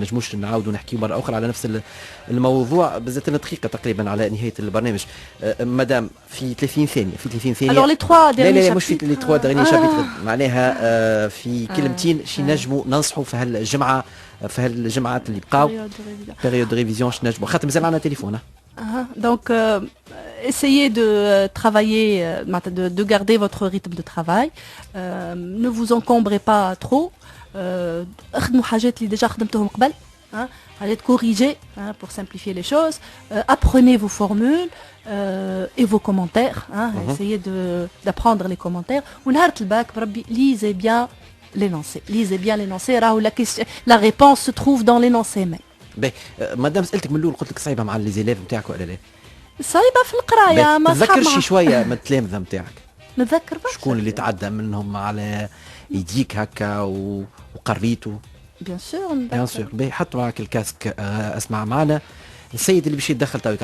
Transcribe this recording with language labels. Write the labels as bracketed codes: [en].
[ar] ما نجموش نعاودوا نحكيوا مره اخرى على نفس الموضوع بالذات دقيقه تقريبا على نهايه البرنامج. مدام في 30 ثانيه [fr] alors les 3 derniers [ar] لا مش في لي [fr] 3 derniers [ar] شابيتر معناها في كلمتين شي نجموا ننصحوا في هالجمعه في هالجمعات اللي بقاو بيريود ريفيزيون شنو نجموا خاطر مازال عندنا تليفون. [fr] Donc essayez de travailler de garder votre rythme de travail, ne vous encombrez pas trop, [ar] اخدموا حاجات اللي ديجا خدمتهم قبل حاجات [fr] corriger pour simplifier les choses, apprenez vos formules et vos commentaires, essayez d'apprendre les commentaires [ar] ونهار الباك بربي [fr] lisez bien l'énoncé راهو la réponse se trouve dans l'énoncé même. [ar] باهي مادام سالتك من الاول قلت لك صعيبه مع لي زيليف نتاعك ولا لا؟ صعيبه في القرايه ما تذكرش شي شويه من التلامذه نتاعك؟ نتذكر برشا شكون اللي تعدى منهم على يديك هكا وقريتوا؟ [fr] بيان سور [ar] باهي حط معك الكاسك اسمع معنا السيد اللي باش يتدخل تويك.